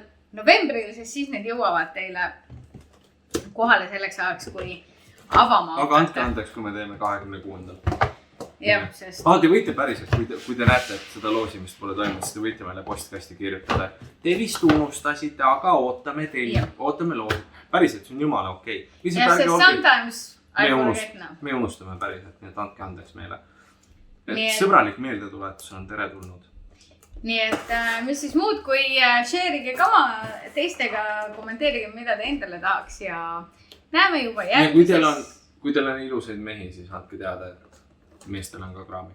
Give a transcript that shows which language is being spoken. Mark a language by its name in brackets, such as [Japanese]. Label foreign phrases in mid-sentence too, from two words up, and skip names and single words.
[Estonian] novembril, sest siis need jõuavad teile kohale selleks ajaks, kui avama. Aga andke andeks, kui me teeme 26. Jah, sest... Te võite päriselt, kui te näete, et seda loosimist pole toimunud, siis te võite meile postkasti kirjutada. Te vist unustasite, aga ootame loosi. Päriselt, see on jumala okei. Ja sest [English] sometimes I forget now. [Estonian] Me unustame päriselt, nii et andke andeks meile. Sõbralik meeldetuletus on teretulnud. Nii et mis siis muud, kui share'ige kama teistega, kommenteerige, mida te endale tahaks ja näeme juba järgmises. Kui teil on ilusaid mehi, siis andke teada, et meestel on ka kraami.